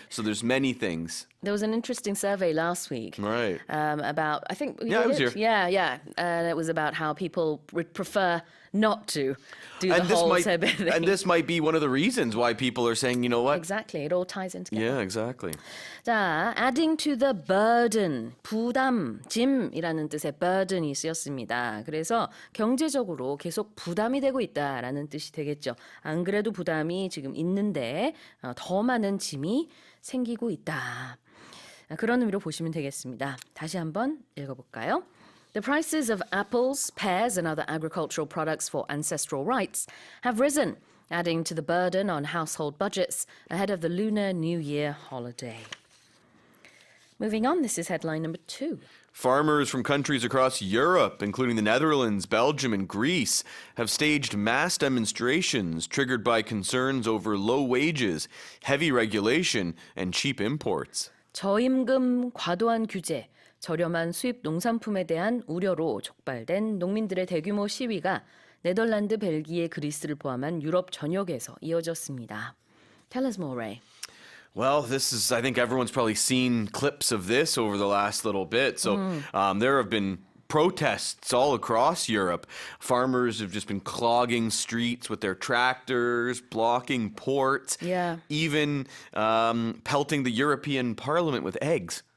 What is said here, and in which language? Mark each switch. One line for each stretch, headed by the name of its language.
English: So there's many things. There was an interesting survey last week, Right. about I think Yeah, I was here. Yeah, and it was about how people would prefer not to do the whole sebe thing. And this might be one of the reasons why people are saying, you know what? Exactly, it all ties in together. Yeah, exactly.
Korean: 자,
English: adding to the burden,
Korean: 부담, 짐이라는 뜻의 burden이 쓰였습니다. 그래서 경제적으로 계속 부담이 되고 있다라는 뜻이 되겠죠. 안 그래도 부담이 지금 있는데 더 많은 짐이 생기고 있다. 그런 의미로 보시면 되겠습니다. 다시 한번 읽어볼까요?
English: The prices of apples, pears, and other agricultural products for ancestral rites have risen, adding to the burden on household budgets ahead of the Lunar New Year holiday. Moving on, this is headline number 2. Farmers from countries across Europe, including the Netherlands, Belgium, and Greece, have staged mass demonstrations triggered by concerns over low wages, heavy regulation, and cheap imports.
Korean: 저임금, 과도한 규제, 저렴한 수입 농산품에 대한 우려로 촉발된 농민들의 대규모 시위가 네덜란드, 벨기에, 그리스를 포함한 유럽 전역에서 이어졌습니다.
English: Tell us more, Ray. Well, I think everyone's probably seen clips of this over the last little bit. So there have been protests all across Europe. Farmers have just been clogging streets with their tractors, blocking ports, even pelting the European Parliament with eggs.